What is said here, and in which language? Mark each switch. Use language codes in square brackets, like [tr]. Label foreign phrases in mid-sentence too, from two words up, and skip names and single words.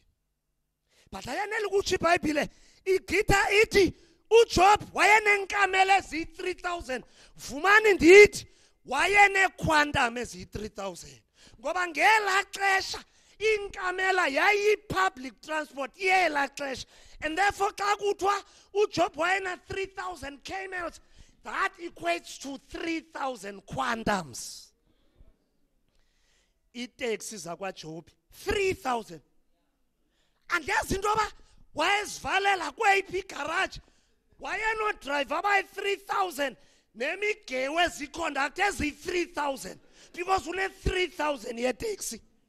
[xh] But ayanele ukuthi iBhayibhile igqitha ithi uJob wayenenkamela eziyi-3,000. Vumani ndithi wayenequantum eziyi-3,000. Ngoba ngela xesha inkamela yayi-public transport yela xesha. [en] And therefore [xh] xa kuthiwa uJob wayena [en] 3,000 camels, that equates to 3,000 quantums. [xh] Itaxi zakwaJob 3,000. Andiyazi into yoba wayezivalela kweyiphi igarage. Wayenodriver abayi-3,000 nemigewu eziconduct eziyi-3,000 because une-3,000 yeteksi.